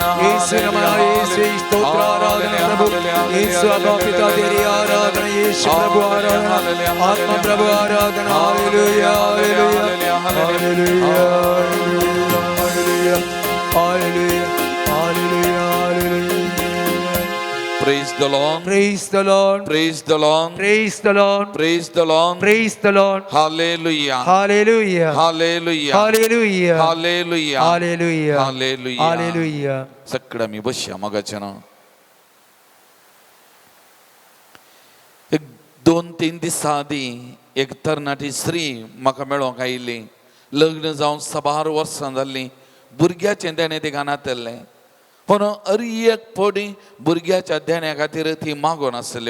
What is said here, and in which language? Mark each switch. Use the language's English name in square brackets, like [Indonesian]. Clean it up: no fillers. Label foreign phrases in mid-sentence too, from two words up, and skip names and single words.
[Kannada] ಯೇಸು ನಮನ ಯೇಸು ಸ್ತೋತ್ರ ಆರಾಧನೆ ಪ್ರಭು ಯೇಸು ಅಬ್ಬಾ ಪಿತಾ तेरी ಆರಾಧನೆ ಯೇಸು ಪ್ರಭು ಆರಾಧನೆ ಆತ್ಮ ಪ್ರಭು ಆರಾಧನೆ. ಹಾಲೆಲೂಯಾ ಹಾಲೆಲೂಯಾ ಹಾಲೆಲೂಯಾ ಹಾಲೆಲೂಯಾ ಹಾಲೆಲೂಯಾ ಹಾಲೆಲೂಯಾ ಹಾಲೆಲೂಯಾ. [English] Praise the Lord, Praise the Lord, praise the Lord, praise the Lord, praise the Lord, praise the Lord. hallelujah, Hallelujah, hallelujah, hallelujah, hallelujah, hallelujah, hallelujah. hallelujah. [Konkani] सगळं मी बसया मगाच्यान एक 2-3 दिसा आदी एक तरणाटी स्त्री म्हाका मेळोंक आयिल्ली. लग्न जावन 6 वर्सां जाल्लीं. भुरग्याचें देणें तिका नातल्लें, पूण एक फावटी भुरग्याच्या देण्या खातीर ती मागोन आसली.